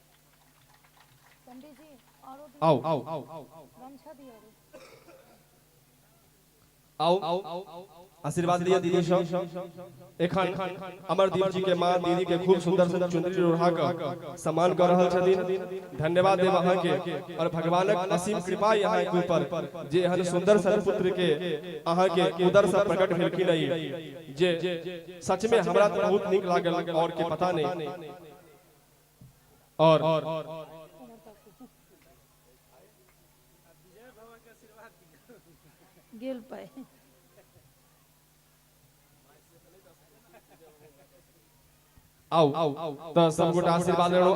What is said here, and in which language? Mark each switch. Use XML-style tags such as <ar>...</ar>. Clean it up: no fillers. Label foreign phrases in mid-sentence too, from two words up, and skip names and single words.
<mai>आओ आओ आशीर्वाद लिया दीदी सब। एखन अमरदीप जी के मां दीदी के खूब सुंदर सुंदर चुनरी ओढ़ा कर सम्मान कर रहल छथिन। धन्यवाद देव अहाँ के और भगवानक असीम कृपा यहाँ के ऊपर जे एहन सुंदर सन पुत्र के अहाँ के उदर से प्रकट भेलखिन नहीं, जे सच में हमरा तो बहुत नीक लागल और के पता नहीं। और गेल पाए आओ तो सब गोटा आशीर्वाद लेनो।</mai>